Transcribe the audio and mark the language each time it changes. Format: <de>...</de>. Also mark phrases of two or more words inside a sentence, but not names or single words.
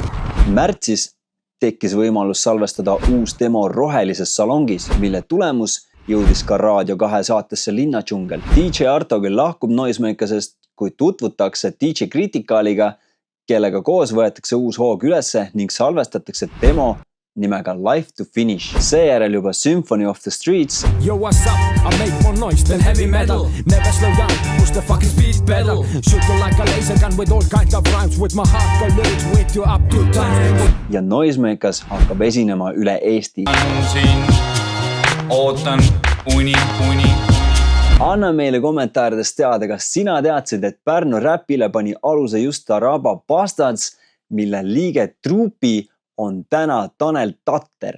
<et>Märtsis tekkis võimalus salvestada uus demo Rohelises salongis, mille tulemus jõudis ka Raadio 2 saatesse Linnadžungel. DJ Arto küll lahkub Noisemakersest, kui tutvutakse DJ Criticaaliga, kellega koos võetakse uus hoog ülesse ning salvestatakse demo nimega Life to Finish. Seejärel juba Symphony of the Streets.</et> <en>Yo, what's up? I make more noise than heavy metal. Never slow down, push the fucking speed pedal. Shoot you like a laser gun with all kinds of rhymes. With my hardcore lyrics, with you up to time.</en> <et>Ja Noisemakers hakkab esinema üle Eesti. Ootan uni. Anna meile kommentaarides teada, kas sina teadsid, et Pärnu räpile pani aluse just Taraba Bastards, mille liige Truupi on täna Tanel Tatter.</et>